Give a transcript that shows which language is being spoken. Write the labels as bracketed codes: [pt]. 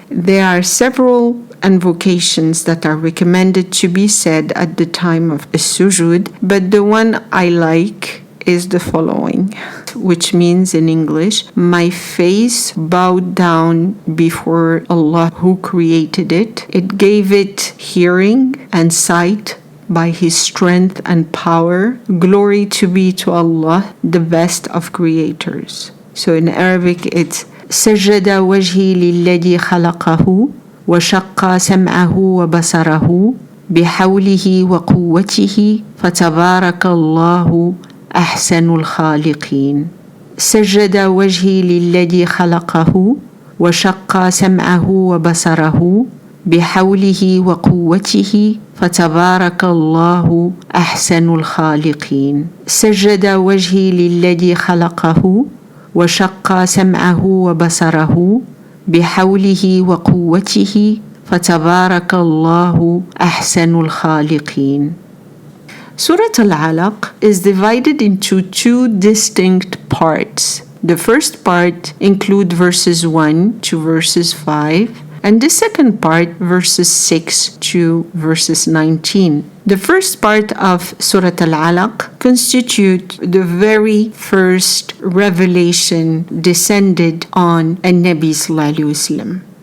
[en] There are several invocations that are recommended to be said at the time of a sujud, but the one I like is the following, which means in English, my face bowed down before Allah who created it. It gave it hearing and sight by His strength and power. Glory to be to Allah, the best of creators. So in Arabic it's [ar] سجد وجهي للذي خلقه وشق سمعه وبصره بحوله وقوته فتبارك الله أحسن الخالقين. سجد وجهي للذي خلقه وشق سمعه وبصره بحوله وقوته فتبارك الله أحسن الخالقين. سجد وجهي للذي خلقه وشق سمعه وبصره بحوله وقوته فتبارك الله أحسن الخالقين. [en] Surah Al-ALAQ is divided into 2 distinct parts. The first part includes verses 1 to verses 5, and the second part, verses 6 to verses 19. The first part of Surah Al-ALAQ constitutes the very first revelation descended on An-Nabi sallallahu alaihi wasallam.